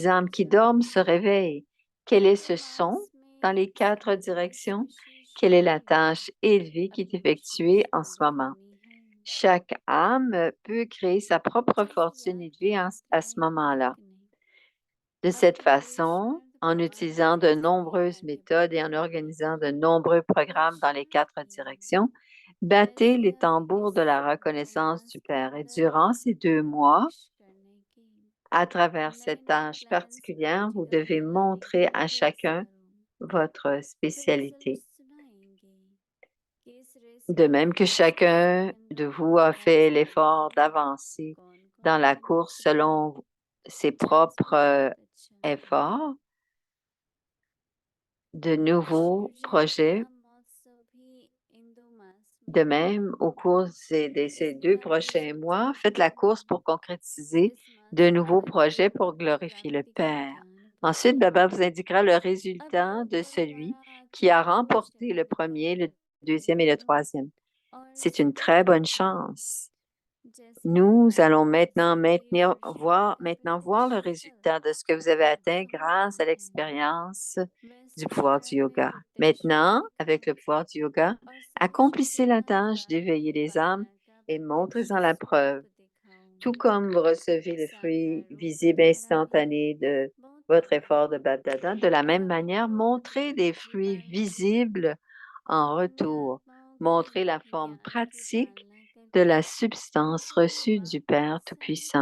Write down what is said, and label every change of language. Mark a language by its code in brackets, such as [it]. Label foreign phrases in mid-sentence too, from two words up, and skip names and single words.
[hi] चैतन्यता [fr] âmes qui dorment [hi] जागे। [fr] se réveillent. Quel est ce son [hi] 2 मास [fr] dans [hi] में [fr] les 4 [hi] संदेश [fr] directions? [hi] विशेष [fr] Quelle est la [hi] मूल्य [fr] tâche élevée qui est [hi] अपनी [fr] effectuée en [hi] विशेषता [fr] ce moment? [hi] दिखानी है [fr] Chaque âme peut créer sa propre [hi] जिस [fr] fortune [hi] याद की [fr] élevée à [hi] यात्रा [fr] ce [hi] में [fr] moment-là. [hi] एक ने [fr] De cette [hi] अपने [fr] façon, [hi] पुरुषार्थ [fr] en [hi] प्रमाण [fr] utilisant [hi] के [fr] de [hi] सभी [fr] nombreuses [hi] आगे [fr] méthodes et en [hi] बढ़ते [fr] organisant de nombreux programmes dans les [hi] पुरुषार्थ [fr] 4 [hi] किया [fr] directions, battez [hi] वैसे [fr] les [hi] अब [fr] tambours [hi] इस [fr] de la [hi] 2 [fr] reconnaissance [hi] मास [fr] du [hi] के [fr] Père. Et [hi] अंदर [fr] durant ces 2 mois, [hi] प्रवेश करने की [fr] à travers [hi] नए [fr] cette [hi] नए [fr] tâche [hi] प्लान्स [fr] particulière, vous [hi] प्रैक्टिकल [fr] devez [hi] में लाने का [fr] montrer à [hi] प्रयास [fr] chacun [hi] करो [fr] votre [hi] फिर रिजल्ट [fr] spécialité. [hi] सुनाएंगे कि इस रेस [fr] De [hi] में [fr] même que [hi] फर्स्ट और [fr] chacun [hi] सेकंड [fr] de [hi] रैंक [fr] vous a [hi] प्राइज [fr] fait [hi] पाने [fr] l'effort [hi] में [fr] d'avancer [hi] कौन [fr] dans [hi] कौन [fr] la [hi] मेहनत [fr] course [hi] करेगा [fr] selon ses [hi] जांचना [fr] propres [hi] बहुत अच्छा है [fr] efforts, de nouveaux [hi] शिव जयंती [fr] projets. [hi] का महोत्सव भी इन 2 मास [fr] De [hi] में है [fr] même, au cours de ces [hi] इसलिए [fr] 2 [hi] आप [fr] prochains [hi] रिजल्ट [fr] mois, faites la [hi] देखें [fr] course pour concrétiser [hi] इस मास [fr] de [hi] के [fr] nouveaux [hi] अंदर जो [fr] projets pour [hi] लक्ष्य [fr] glorifier le [hi] प्राप्ति का [fr] Père. [hi] ज्ञान [fr] Ensuite, [hi] प्राप्त [fr] Baba [hi] हुआ [fr] vous indiquera le [hi] अब [fr] résultat [hi] योग [fr] de [hi] बल [fr] celui [hi] द्वारा [fr] qui [hi] आपकी [fr] a [hi] विशेष [fr] remporté le [hi] एकाग्रता [fr] premier, le [hi] बढ़ती [fr] deuxième et le [hi] है [fr] troisième. [hi] और [fr] C'est une très [hi] स्थिर [fr] bonne [hi] होती है [fr] chance. [hi] जैसे ही [fr] Nous [hi] आप [fr] allons [hi] इसे [fr] maintenant, [hi] अगली वर्षगांठ का [fr] maintenant voir [hi] प्रत्यक्ष [fr] le [hi] फल [fr] résultat de ce que vous avez atteint [hi] समझते [fr] grâce à [hi] हैं [fr] l'expérience du [hi] वैसे ही [fr] pouvoir du [hi] क्रम में [fr] yoga. [hi] प्रत्यक्ष [fr] Maintenant, [hi] फल का [fr] avec le pouvoir du yoga, [hi] और [fr] accomplissez la [hi] संतुष्टिपूर्ण [fr] tâche d'éveiller [hi] प्राप्ति [fr] les âmes [hi] पाना का [fr] et montrez-en la preuve. Tout comme vous recevez le fruit visible instantané de votre effort de Bapdada, de la même manière, montrez des fruits visibles en retour. Montrez la forme pratique de la substance reçue du Père Tout-Puissant.